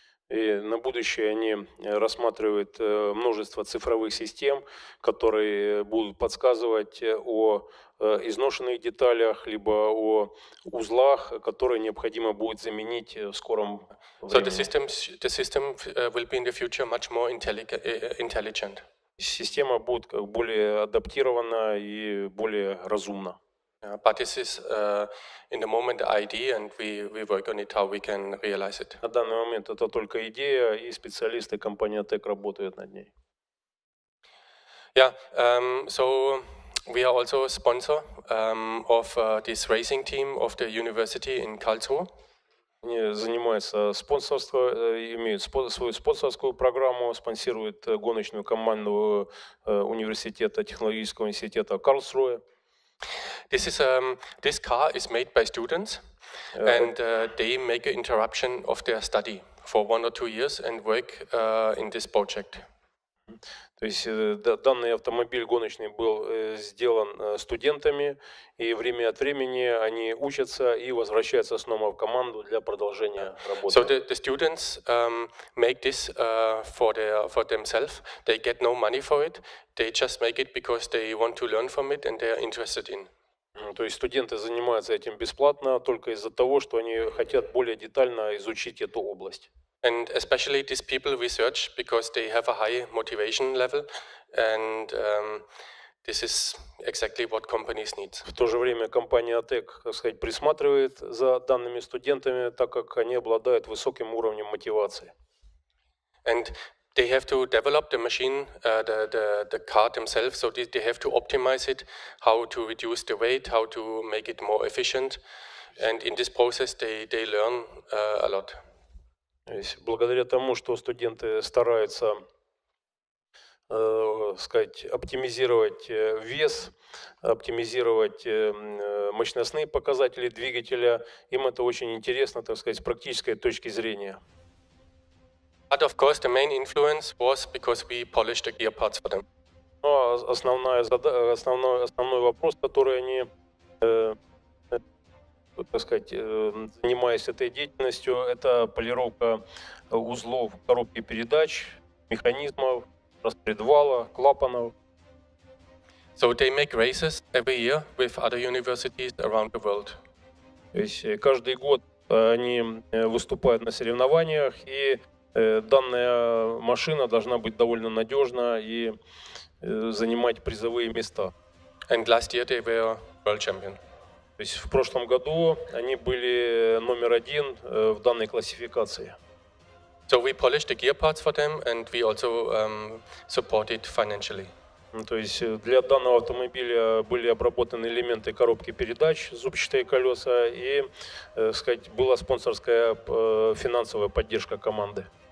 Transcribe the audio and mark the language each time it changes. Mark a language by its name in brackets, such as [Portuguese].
[Russian] И на будущее они рассматривают множество цифровых систем, которые будут подсказывать о изношенных деталях, либо о узлах, которые необходимо будет заменить в скором времени. [English] So the system will be in the future much more intelligent. [Russian] Система будет более адаптирована и более разумна. [English] But this is in the moment the idea, and we work on it how we can realize it. [Russian] На данный момент это только идея, и специалисты компании OTEC работают над ней. [English] Yeah, so we are also a sponsor of this racing team of the university in Karlsruhe. [Russian] Они занимаются спонсорством, имеют свою спонсорскую программу, спонсируют гоночную команду университета, технологического университета Карлсруhe. [English] This car is made by students, and they make an interruption of their study for 1 or 2 years and work in this project. [Russian] То есть данный автомобиль гоночный был сделан студентами, и время от времени они учатся и возвращаются снова в команду для продолжения работы. [English] So the students make this for themselves. They get no money for it. They just make it because they want to learn from it and they are interested in. [Russian] То есть студенты занимаются этим бесплатно только из-за того, что они хотят более детально изучить эту область. [English] And especially these people we search because they have a high motivation level, and this is exactly what companies need. [Russian] В то же время компания OTEC, так сказать, присматривает за данными студентами, так как они обладают высоким уровнем мотивации. [English] And they have to develop the machine, the car themselves, so they have to optimize it, how to reduce the weight, how to make it more efficient. And in this process, they learn a lot. [Russian] То есть, благодаря тому, что студенты стараются, сказать, оптимизировать вес, оптимизировать мощностные показатели двигателя, им это очень интересно, так сказать, с практической точки зрения. [English] But of course, the main influence was because we polished the gear parts for them. [Russian] Но основной вопрос, который они, так сказать, занимаясь этой деятельностью, это полировка узлов коробки передач, механизмов, распредвала, клапанов. [English] So they make races every year with other universities around the world. [Russian] То есть каждый год они выступают на соревнованиях, и данная машина должна быть довольно надежна и занимать призовые места. [English] And last year they were world champion. [Russian] То есть в прошлом году они были номер один в данной классификации. [English] So we polished the gear parts for them, and we also supported financially. [Russian] То есть для данного автомобиля были обработаны элементы коробки передач, зубчатые колеса, и, сказать, была спонсорская финансовая поддержка команды.